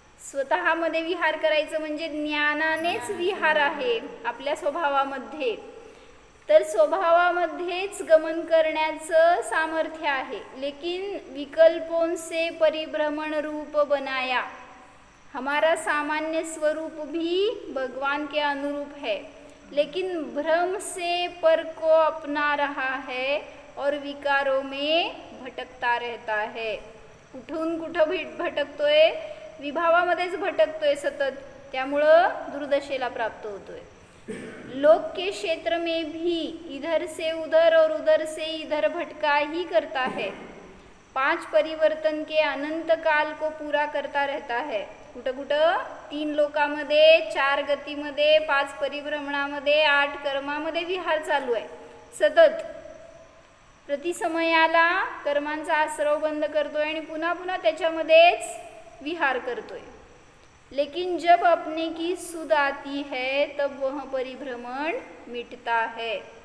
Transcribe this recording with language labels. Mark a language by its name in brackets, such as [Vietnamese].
[Marathi] स्वतःमध्ये विहार करायचं म्हणजे ज्ञानानेच विहार आहे आपल्या स्वभावामध्ये. तर स्वभावामध्येच गमन करण्याचं सामर्थ्य आहे. [Hindi] लेकिन विकल्पों से परिभ्रमण रूप बनाया, हमारा सामान्य स्वरूप भी भगवान के अनुरूप है, लेकिन भ्रम से पर को अपना रहा है और विकारों में भटकता रहता है. [Marathi] कुठून कुठं भटकतोय? विभावामध्येच भटकतोय सतत, त्यामुळं दुर्दशेला प्राप्त होतोय. [Hindi] लोक के क्षेत्र में भी इधर से उधर और उधर से इधर भटका ही करता है. 5 परिवर्तन के अनंत काल को पूरा करता रहता है. [Marathi] कुठं कुठं? 3 लोकामध्ये, 4 गतीमध्ये, 5 परिभ्रमणामध्ये, 8 कर्मामध्ये विहार चालू आहे सतत. प्रतिसमयाला कर्मांचा आसरव बंद करतोय आणि पुन्हा पुन्हा त्याच्यामध्येच विहार करतोय. [Hindi] लेकिन जब अपने की सुध आती है तब वह परिभ्रमण मिटता है.